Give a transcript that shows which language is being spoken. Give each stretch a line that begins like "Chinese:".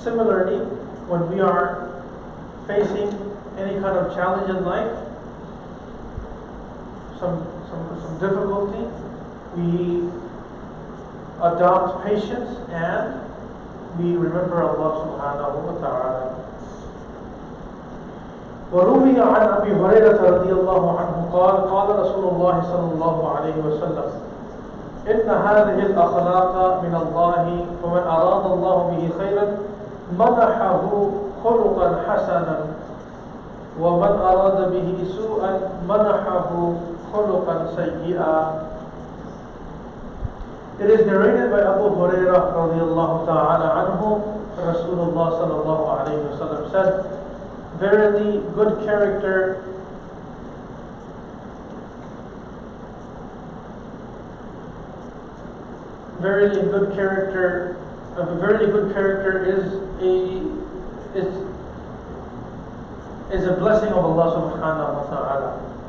English: Similarly, when we are facing any kind of challenge in life, some difficulty, we adopt patience and we remember Allah subhanahu wa ta'ala.
Arabic: وروي عن أبي هريرة رضي الله عنه قال قال رسول الله صلى الله عليه وسلم إن هذه الأخلاق من الله ومن أراد الله به خيرا منحه خلقا حسنا ومن أراد به سوءا منحه خلقا سيئا.
English: It is narrated by Abu Hurairah
Arabic: رضي الله تعالى عنه,
English: Rasulullah
Arabic: صلى الله عليه وسلم
English: said, verily good character a very good character is a blessing of Allah subhanahu wa ta'ala.